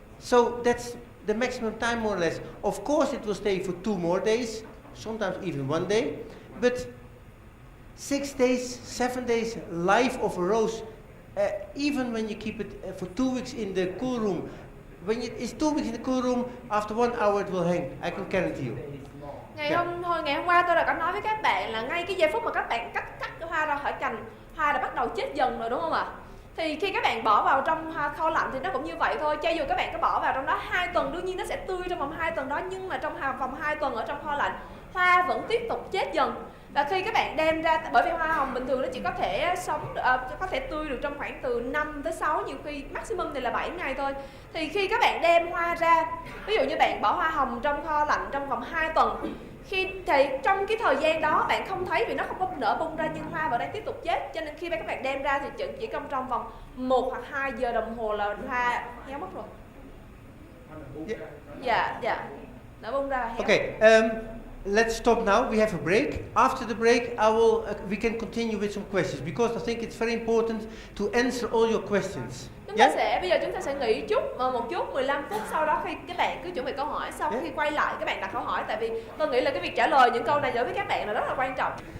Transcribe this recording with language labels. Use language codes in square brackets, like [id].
[en] So that's the maximum time, more or less. Of course it will stay for 2 more days, sometimes even 1 day, but 6 days, 7 days life of a rose, even when you keep it for 2 weeks in the cool room, when it's 2 weeks in the cool room, after 1 hour it will hang. I can guarantee you. [vi] Ngày hôm qua tôi đã có nói với các bạn là ngay cái giây phút mà các bạn cắt cái hoa ra khỏi cành, hoa đã bắt đầu chết dần rồi, đúng không ạ? Thì khi các bạn bỏ vào trong kho lạnh thì nó cũng như vậy thôi. Cho dù các bạn có bỏ vào trong đó 2 tuần, đương nhiên nó sẽ tươi trong vòng 2 tuần đó, nhưng mà trong vòng 2 tuần ở trong kho lạnh, hoa vẫn tiếp tục chết dần. Và khi các bạn đem ra, bởi vì hoa hồng bình thường nó chỉ có thể có thể tươi được trong khoảng từ 5 tới 6, nhiều khi maximum thì là 7 ngày thôi. Thì khi các bạn đem hoa ra, ví dụ như bạn bỏ hoa hồng trong kho lạnh trong vòng 2 tuần, thì trong cái thời gian đó bạn không thấy vì nó không có nở bung ra, nhưng hoa vẫn đang tiếp tục chết. Cho nên khi các bạn đem ra thì chỉ trong vòng 1 hoặc 2 giờ đồng hồ là hoa héo mất rồi. Dạ, nở bung ra là héo. [en] Okay, let's stop now. We have a break. After the break, we can continue with some questions because I think it's very important to answer all your questions. [vi] Bây giờ chúng ta sẽ nghỉ một chút 15 phút, sau đó khi các bạn cứ chuẩn bị câu hỏi, sau khi quay lại các bạn đặt câu hỏi, tại vì tôi nghĩ là cái việc trả lời những câu này đối với các bạn là rất là quan trọng.